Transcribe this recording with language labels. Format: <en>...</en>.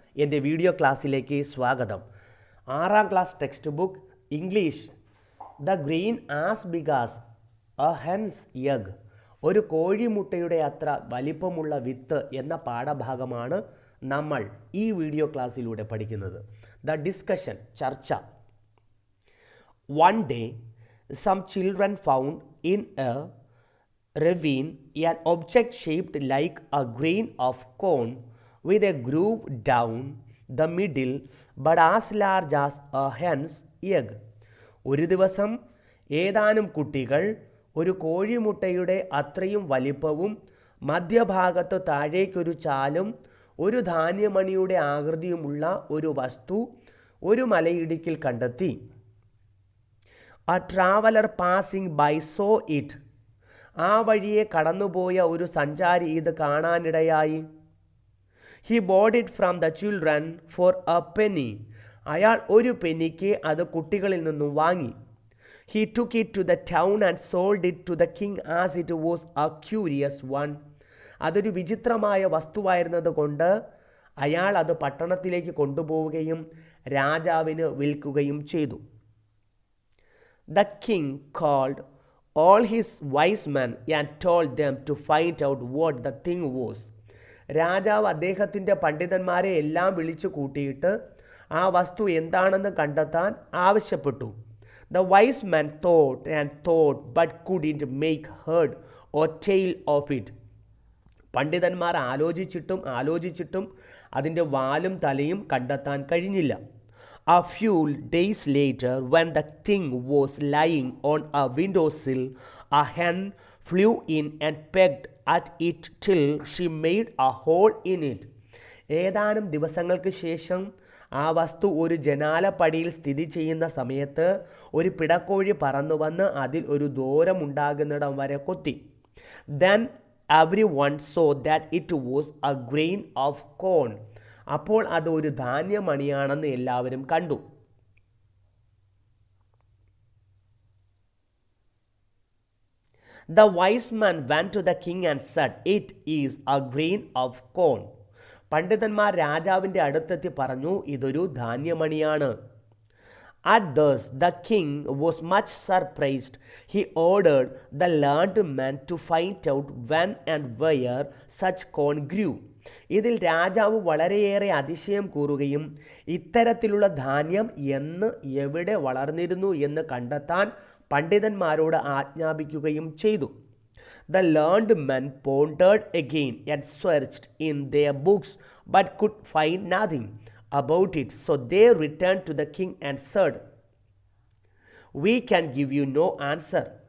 <ml>എൻ്റെ വീഡിയോ ക്ലാസ്സിലേക്ക് സ്വാഗതം. 6ാം class text book English.</ml> <en>The grain as big as a hen's egg.</en> <ml>ഒരു കോഴിമുട്ടയുടെ അത്ര വലിപ്പമുള്ള വിത്ത് എന്ന പാഠഭാഗമാണ് നമ്മൾ ഈ വീഡിയോ ക്ലാസ്സിലൂടെ പഠിക്കുന്നത്.</ml> <en>the discussion,</en> <ml>ചർച്ച.</ml> <en>One day, some children found in a ravine an object shaped like a grain of corn with a groove down the middle but as large as a hen's egg.</en> <ml>ഒരു ദിവസം ഏതാനും കുട്ടികൾ ഒരു കോഴിമുട്ടയുടെ അത്രയും വലിപ്പവും മധ്യഭാഗത്ത് താഴേക്കൊരു ചാലും ഒരു ധാന്യമണിയുടെ ആകൃതിയുമുള്ള ഒരു വസ്തു ഒരു മലയിടുക്കിൽ കണ്ടെത്തി.</ml> <en>A traveler passing by saw it.</en> <ml>ആ വഴിയെ കടന്നുപോയ ഒരു സഞ്ചാരി ഇത് കാണാനിടയായി.</ml> <en>He bought it from the children for a penny.</en> <ml>അയാൾ ഒരു പെന്നിക്ക് അത് കുട്ടികളിൽ നിന്നും വാങ്ങി.</ml> <en>He took it to the town and sold it to the king as it was a curious one.</en> <ml>അതൊരു വിചിത്രമായ വസ്തുവായിരുന്നത് കൊണ്ട് അയാൾ അത് പട്ടണത്തിലേക്ക് കൊണ്ടുപോവുകയും രാജാവിന് വിൽക്കുകയും ചെയ്തു.</ml> <en>The king called all his wise men and told them to find out what the thing was.</en> <ml>രാജാവ് അദ്ദേഹത്തിൻ്റെ പണ്ഡിതന്മാരെ എല്ലാം വിളിച്ചു കൂട്ടിയിട്ട് ആ വസ്തു എന്താണെന്ന് കണ്ടെത്താൻ ആവശ്യപ്പെട്ടു.</ml> <en>The wise men thought and thought but couldn't make head or tail of it.</en> <ml>പണ്ഡിതന്മാർ ആലോചിച്ചിട്ടും അതിൻ്റെ വാലും തലയും കണ്ടെത്താൻ കഴിഞ്ഞില്ല.</ml> <en>A few days later, when the thing was lying on a windowsill, a hen flew in and pecked at it till she made a hole in it.</en> <ml>ഏതാനും ദിവസങ്ങൾക്ക് ശേഷം ആ വസ്തു ഒരു ജനാലപ്പടിയിൽ സ്ഥിതി ചെയ്യുന്ന സമയത്ത് ഒരു പിടക്കോഴി പറന്നു വന്ന് അതിൽ ഒരു ദൂരമുണ്ടാകുന്നിടം വരെ കൊത്തി.</ml> <en>Then everyone saw that it was a grain of corn.</en> <ml>അപ്പോൾ അത് ഒരു ധാന്യമണിയാണെന്ന് എല്ലാവരും കണ്ടു.</ml> <en>The wise man went to the king and said, "It is a grain of corn."</en> <ml>പണ്ഡിതന്മാർ രാജാവിൻ്റെ അടുത്തെത്തി പറഞ്ഞു, ഇതൊരു ധാന്യമണിയാണ്.</ml> <en>At this the king was much surprised. He ordered the learned men to find out when and where such corn grew.</en> <ml>ഇതിൽ രാജാവ് വളരെയേറെ അതിശയം കൂറുകയും ഇത്തരത്തിലുള്ള ധാന്യം എന്ന് എവിടെ വളർന്നിരുന്നു എന്ന് കണ്ടെത്താൻ പണ്ഡിതന്മാരോട് ആജ്ഞാപിക്കുകയും ചെയ്തു.</ml> <en>The learned men pondered again and searched in their books but could find nothing about it. So they returned to the king and said, "We can give you no answer."</en>